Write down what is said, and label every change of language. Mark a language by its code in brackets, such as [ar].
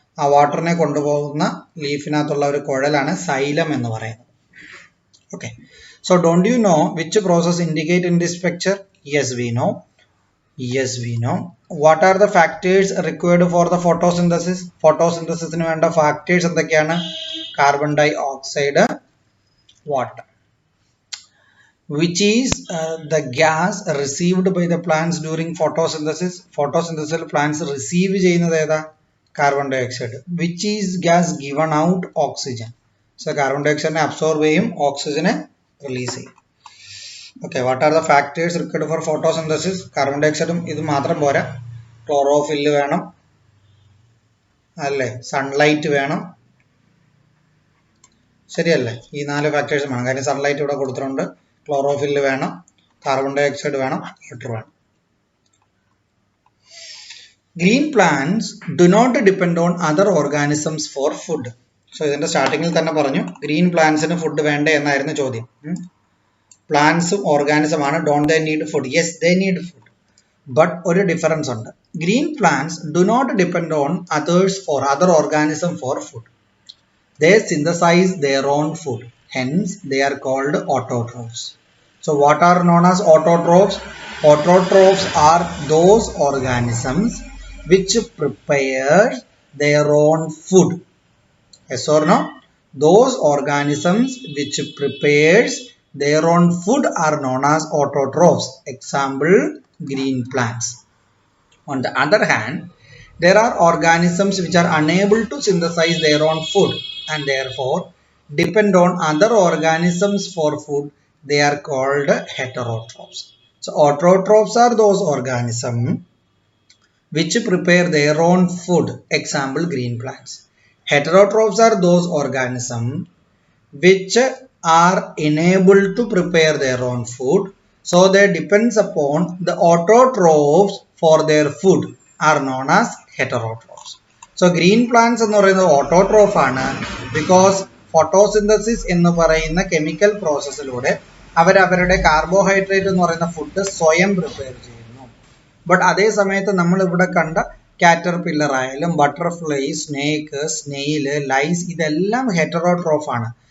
[ml] ആ വാട്ടറിനെ കൊണ്ടുപോകുന്ന ലീഫിനകത്തുള്ള ഒരു കുഴലാണ് സൈലം എന്ന് പറയുന്നത്. [en] Okay, so don't you know which process indicate in this picture? Yes, we know. Yes, we know. What are the factors required for the photosynthesis? [ml] Photosynthesisന് വേണ്ട factors എന്തൊക്കെയാണ്? [en] Carbon dioxide, water. Which is the gas received by the plants during photosynthesis? Photosynthesis plants receive [ml] ചെയ്യുന്നത് ഏതാ? [en] Carbon dioxide. Which is gas given out? Oxygen. So carbon dioxide absorb ചെയ്യും, oxygen release ചെയ്യും. Okay, what are the factors required for photosynthesis? [ml] Carbon dioxide ഇത് മാത്രം പോരാ, chlorophyll വേണം അല്ലേ, sunlight വേണം, ശരിയല്ലേ? ഈ 4 ഫാക്ടേഴ്സ് വേണം. കാര്യം സൺലൈറ്റ് ഇവിടെ കൊടുത്തിട്ടുണ്ട്, ക്ലോറോഫില്ല് വേണം, കാർബൺ ഡൈ ഓക്സൈഡ് വേണം, വാട്ടർ വേണം. [en] Green plants do not depend on other organisms for food. [ml] So ഇതിന്റെ സ്റ്റാർട്ടിങ്ങിൽ തന്നെ പറഞ്ഞു ഗ്രീൻ പ്ലാന്റ്സിന് ഫുഡ് വേണ്ടേ എന്നായിരുന്നു ചോദ്യം. പ്ലാന്റ്സും ഓർഗാനിസമാണ്. [en] Don't they need food? Yes, they need food. [ml] But ഒരു ഡിഫറൻസ് ഉണ്ട്. [en] Green plants do not depend on other organism for food. They synthesize their own food. Hence, they are called autotrophs. So, what are known as autotrophs? Autotrophs are those organisms which prepare their own food. Yes or no? Those organisms which prepares their own food are known as autotrophs. Example, green plants. On the other hand, there are organisms which are unable to synthesize their own food and therefore depend on other organisms for food. They are called heterotrophs. So autotrophs are those organisms which prepare their own food. Example, green plants. Heterotrophs are those organisms which are unable to prepare their own food, so they depends upon the autotrophs for their food, are known as heterotrophs. [ml] So green plants എന്ന് പറയുന്നത് autotroph ആണ്. Because photosynthesis എന്ന് പറയുന്ന chemical പ്രോസസ്സിലൂടെ അവരവരുടെ carbohydrate എന്ന് പറയുന്ന food സ്വയം prepare ചെയ്യുന്നു. ബട്ട് അതേ സമയത്ത് നമ്മൾ ഇവിടെ കണ്ട കാറ്റർപില്ലർ ആയാലും ബട്ടർഫ്ലൈ, സ്നേക്ക്, സ്നെയില്, ലൈസ് ഇതെല്ലാം ഹെറ്ററോട്രോഫ് ആണ്.